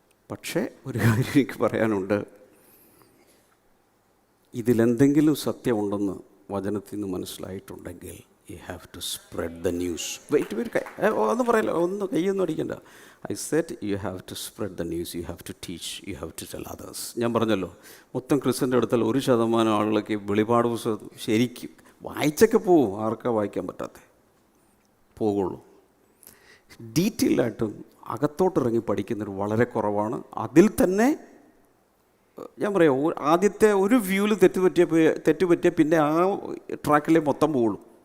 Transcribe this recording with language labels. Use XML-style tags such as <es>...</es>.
<ml>പക്ഷേ ഒരു കാര്യം എനിക്ക് പറയാനുണ്ട്, ഇതിലെന്തെങ്കിലും സത്യമുണ്ടെന്ന് വചനത്തിൽ നിന്ന് മനസ്സിലായിട്ടുണ്ടെങ്കിൽ</ml> <en>you have to spread the news.</en> <ml>Wait, ഒന്നും പറയില്ല, ഒന്നും കയ്യൊന്നും അടിക്കണ്ട.</ml> <en>I said you have to spread the news, you have to teach, you have to tell others.</en> <ml>ഞാൻ പറഞ്ഞല്ലോ, മൊത്തം ക്രിസ്ത്യൻ്റെ അടുത്താൽ 1% ആളുകളൊക്കെ വെളിപാട് പുസ്തകം ശരിക്കും വായിച്ചൊക്കെ പോവും. ആർക്കാ വായിക്കാൻ പറ്റാത്ത പോകുള്ളൂ. ഡീറ്റെയിലായിട്ടും അകത്തോട്ടിറങ്ങി പഠിക്കുന്നവർ വളരെ കുറവാണ്. അതിൽ തന്നെ ഞാൻ പറയാം, ആദ്യത്തെ ഒരു വ്യൂവിൽ തെറ്റുപറ്റിയ പിന്നെ ആ ട്രാക്കിലേ മൊത്തം പോകുള്ളൂ.</ml>